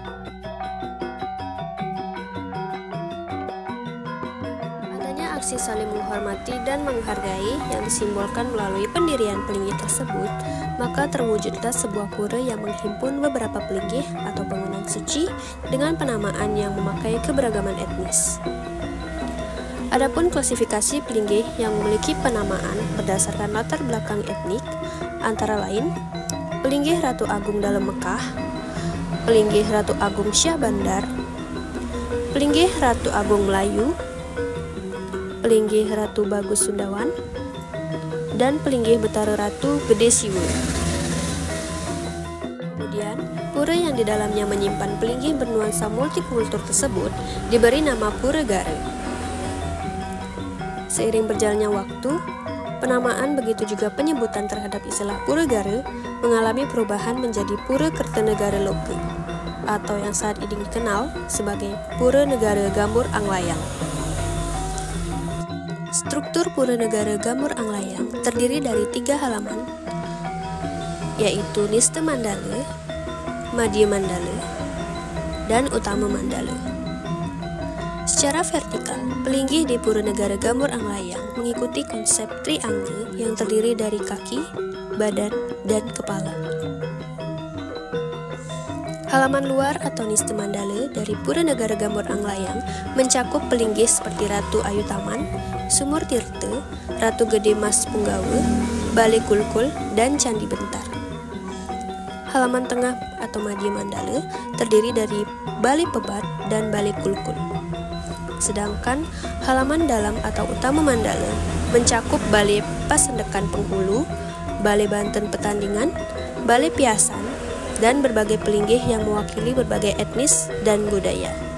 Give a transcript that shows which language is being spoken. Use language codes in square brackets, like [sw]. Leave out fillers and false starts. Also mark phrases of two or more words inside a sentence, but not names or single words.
[id] Adanya aksi saling menghormati dan menghargai yang disimbolkan melalui pendirian pelinggih tersebut, maka terwujudlah sebuah pura yang menghimpun beberapa pelinggih atau bangunan suci dengan penamaan yang memakai keberagaman etnis. Adapun klasifikasi pelinggih yang memiliki penamaan berdasarkan latar belakang etnik antara lain pelinggih Ratu Agung dalam Mekah, pelinggih Ratu Agung Syah Bandar, pelinggih Ratu Agung Melayu, pelinggih Ratu Bagus Sundawan, dan pelinggih Betara Ratu Gede Siwu. Kemudian, pura yang di dalamnya menyimpan pelinggih bernuansa multikultur tersebut diberi nama Pura Gare. Seiring berjalannya waktu, penamaan begitu juga penyebutan terhadap istilah Pura Gare mengalami perubahan menjadi Pura Kertanegara Loke atau yang saat ini dikenal sebagai Pura Negara Gambur Anglayang. Struktur Pura Negara Gambur Anglayang terdiri dari 3 halaman, yaitu Niste Mandala, Madya Mandala, dan Utama Mandala. Secara vertikal, pelinggih di Pura Negara Gambur Anglayang mengikuti konsep triangle yang terdiri dari kaki, badan, dan kepala. Halaman luar atau Niste Mandala dari Pura Negara Gambur Anglayang mencakup pelinggih seperti Ratu Ayu Taman, Sumur Tirta, Ratu Gede Mas Punggawa, Balai Kulkul, dan Candi Bentar. Halaman tengah atau Madya Mandala terdiri dari Balai Pebat dan Balai Kulkul. Sedangkan halaman dalam atau Utama Mandala mencakup Balai Pasendekan Penghulu, Balai Banten Petandingan, Balai Piasan, dan berbagai pelinggih yang mewakili berbagai etnis dan budaya.